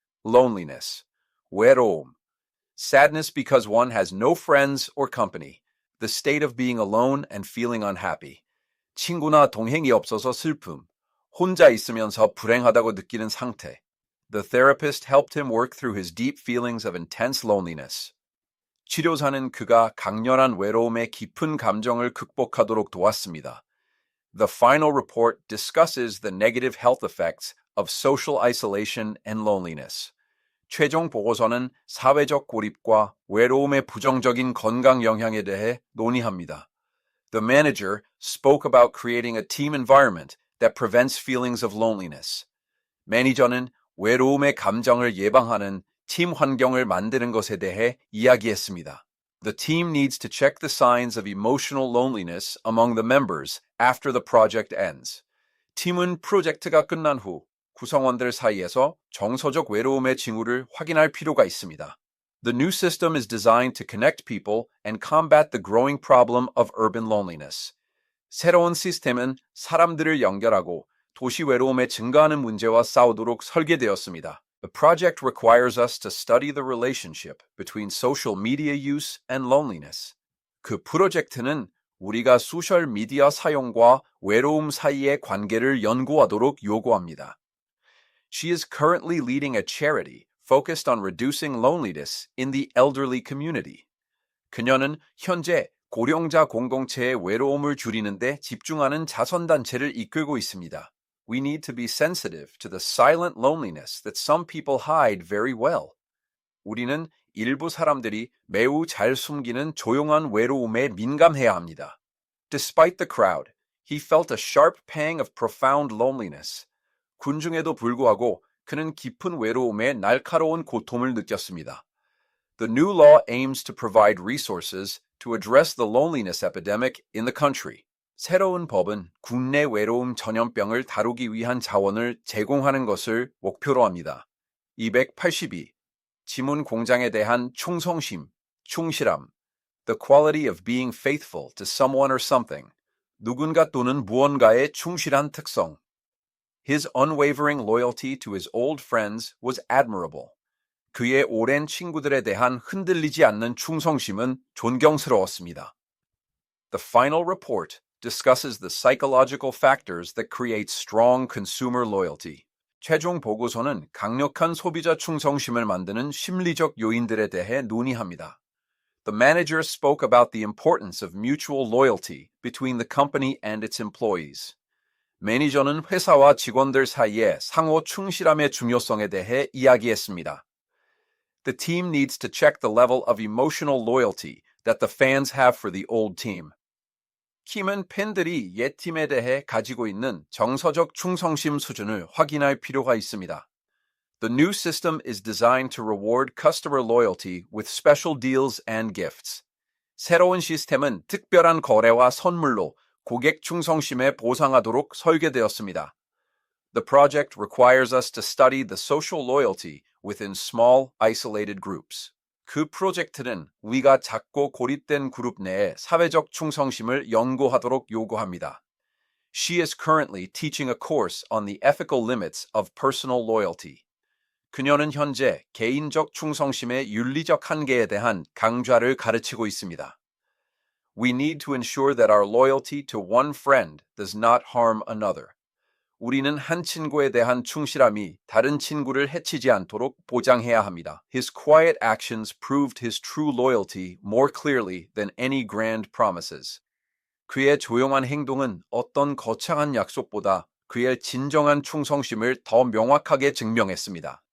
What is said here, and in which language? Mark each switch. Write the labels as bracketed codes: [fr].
[en] Loneliness, 외로움. Sadness because one has no friends or company. The state of being alone and feeling unhappy. [ko] 친구나 동행이 없어서 슬픔. 혼자 있으면서 불행하다고 느끼는 상태. [en] The therapist helped him work through his deep feelings of intense loneliness. [ko] 치료사는 그가 강렬한 외로움의 깊은 감정을 극복하도록 도왔습니다. [en] The final report discusses the negative health effects of social isolation and loneliness. [ko] 최종 보고서는 사회적 고립과 외로움의 부정적인 건강 영향에 대해 논의합니다. [en] The manager spoke about creating a team environment that prevents feelings of loneliness. [ko] 매니저는 외로움의 감정을 예방하는 팀 환경을 만드는 것에 대해 이야기했습니다. [en] The team needs to check the signs of emotional loneliness among the members after the project ends. [ko] 팀은 프로젝트가 끝난 후 구성원들 사이에서 정서적 외로움의 징후를 확인할 필요가 있습니다. [en] The new system is designed to connect people and combat the growing problem of urban loneliness. [ko] 새로운 시스템은 사람들을 연결하고 도시 외로움의 증가하는 문제와 싸우도록 설계되었습니다. [en] The project requires us to study the relationship between social media use and loneliness. [ko] 그 프로젝트는 우리가 소셜 미디어 사용과 외로움 사이의 관계를 연구하도록 요구합니다. [en] She is currently leading a charity focused on reducing loneliness in the elderly community. [ko] 그녀는 현재 고령자 공동체의 외로움을 줄이는 데 집중하는 자선단체를 이끌고 있습니다. [en] We need to be sensitive to the silent loneliness that some people hide very well. [ko] 우리는 일부 사람들이 매우 잘 숨기는 조용한 외로움에 민감해야 합니다. [en] Despite the crowd, he felt a sharp pang of profound loneliness. [ko] 군중에도 불구하고 그는 깊은 외로움에 날카로운 고통을 느꼈습니다. [en] The new law aims to provide resources to address the loneliness epidemic in the country. [ko] 새로운 법은 국내 외로움 전염병을 다루기 위한 자원을 제공하는 것을 목표로 합니다. 282. 지문 공장에 대한 충성심, 충실함. [en] The quality of being faithful to someone or something. [ko] 누군가 또는 무언가의 충실한 특성. [en] His unwavering loyalty to his old friends was admirable. [ko] 그의 오랜 친구들에 대한 흔들리지 않는 충성심은 존경스러웠습니다. [en] The final report discusses the psychological factors that create strong consumer loyalty. [ko] 최종 보고서는 강력한 소비자 충성심을 만드는 심리적 요인들에 대해 논의합니다. [en] The manager spoke about the importance of mutual loyalty between the company and its employees. [ko] 매니저는 회사와 직원들 사이의 상호 충실함의 중요성에 대해 이야기했습니다. [en] The team needs to check the level of emotional loyalty that the fans have for the old team. [ko] 킴은 팬들이 옛 팀에 대해 가지고 있는 정서적 충성심 수준을 확인할 필요가 있습니다. [en] The new system is designed to reward customer loyalty with special deals and gifts. [ko] 새로운 시스템은 특별한 거래와 선물로 고객 충성심에 보상하도록 설계되었습니다. [en] The project requires us to study the social loyalty within small, isolated groups. [ko] 그 프로젝트는 우리가 작고 고립된 그룹 내의 사회적 충성심을 연구하도록 요구합니다. [en] She is currently teaching a course on the ethical limits of personal loyalty. [ko] 그녀는 현재 개인적 충성심의 윤리적 한계에 대한 강좌를 가르치고 있습니다. [en] We need to ensure that our loyalty to one friend does not harm another. [ko] 우리는 한 친구에 대한 충실함이 다른 친구를 해치지 않도록 보장해야 합니다. [en] His quiet actions proved his true loyalty more clearly than any grand promises. [ko] 그의 조용한 행동은 어떤 거창한 약속보다 그의 진정한 충성심을 더 명확하게 증명했습니다.